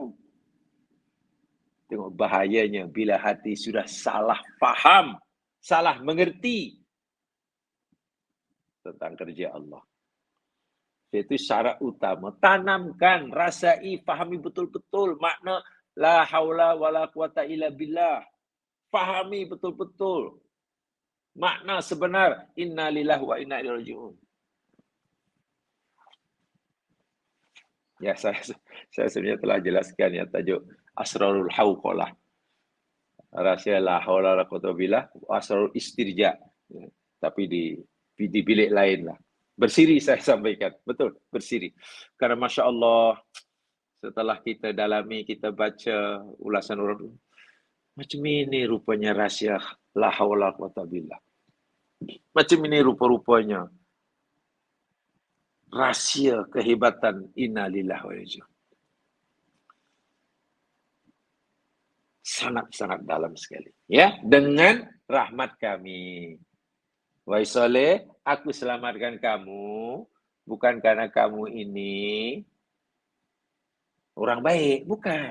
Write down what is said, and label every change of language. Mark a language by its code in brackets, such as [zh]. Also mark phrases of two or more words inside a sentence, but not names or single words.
[ms] Tengok bahayanya bila hati sudah salah faham, salah mengerti tentang kerja Allah. Itu syarat utama. Tanamkan, rasai, fahami betul-betul makna [ar] لا حول ولا قوة إلا بالله. [ms] Fahami betul-betul makna sebenar [ar] إنا لله وإنا إليه راجعون. [ms] Ya, saya sebenarnya telah jelaskan ya tajuk [ar] أسرار الحوقلة. [ms] Rahsia [ar] لا حول ولا قوة بالله, أسرار الاسترجاع. [ms] Ya, tapi di bilik lain lah. Bersiri saya sampaikan. Betul, bersiri. Karena [ar] ما شاء الله, [ms] setelah kita dalami, kita baca ulasan orang, macam ini rupanya rahsia [ar] لا حول ولا قوة بالله. [ms] Macam ini rupa-rupanya rahsia kehebatan [ar] إنا لله وإنا إليه راجعون. [ms] Sangat-sangat dalam sekali. Ya, dengan rahmat kami. Wahai Soleh, aku selamatkan kamu bukan karena kamu ini orang baik, bukan.